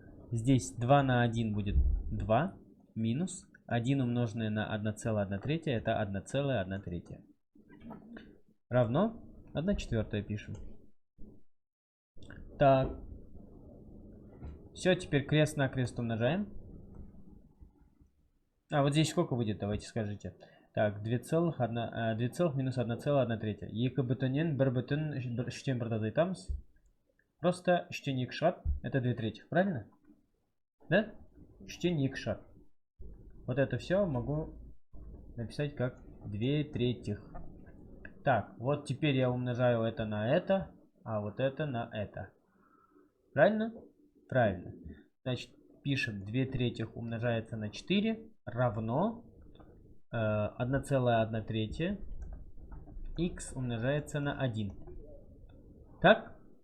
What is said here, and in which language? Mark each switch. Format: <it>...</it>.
<ru>Здесь 2 на 1 будет 2. Минус 1 умноженное на 1,1/3 это 1,1/3. Равно 1/4 пишем. Так. Все, теперь крест на крест умножаем. А вот здесь сколько будет, давайте скажите. Так, 2 минус 1,1/3.</ru> <kk>Екі бүтінен бір бүтін үштен бірді азайтамыз.</kk> <ru>Просто</ru> <kk>үштен екі шығады.</kk> <ru>Это 2/3, правильно? Да?</ru> <kk>Үштен екі шығады.</kk> <ru>Вот это все могу написать как 2/3. Так, вот теперь я умножаю это на это, а вот это на это. Правильно? Правильно. Значит, пишем 2/3 умножается на 4 равно 1,1/3 x умножается на 1. Так?</ru>